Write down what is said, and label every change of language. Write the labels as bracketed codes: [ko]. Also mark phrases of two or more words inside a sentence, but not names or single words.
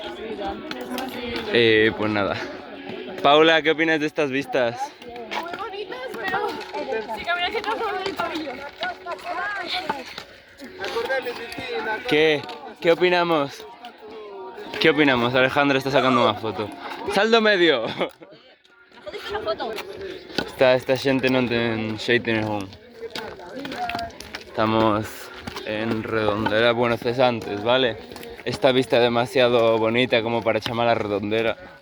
[es] Pues nada. Paula, ¿qué opinas de estas vistas? Muy bonitas, pero sí que me hace todo el tobillo. ¿Qué opinamos? ¿Qué opinamos? Alejandra está sacando una foto. ¡Saldo medio! [gl] Esta xente non ten xeito ningún. [es] Estamos en Redondela, bueno, cesantes, ¿vale? Esta vista es demasiado bonita como para chamar a Redondela.